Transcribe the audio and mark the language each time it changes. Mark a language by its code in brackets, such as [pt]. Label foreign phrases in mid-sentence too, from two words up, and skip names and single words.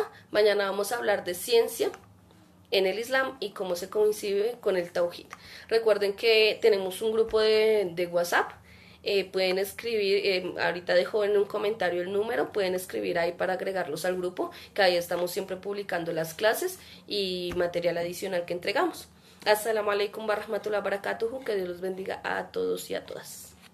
[es] Mañana vamos a hablar de ciencia en el Islam y cómo se coincide con el Tawhid. Recuerden que tenemos un grupo de WhatsApp. Pueden escribir, ahorita dejo en un comentario el número, pueden escribir ahí para agregarlos al grupo, que ahí estamos siempre publicando las clases y material adicional que entregamos. [ar] السلام عليكم ورحمة الله وبركاته, [es] que Dios los bendiga a todos y a todas.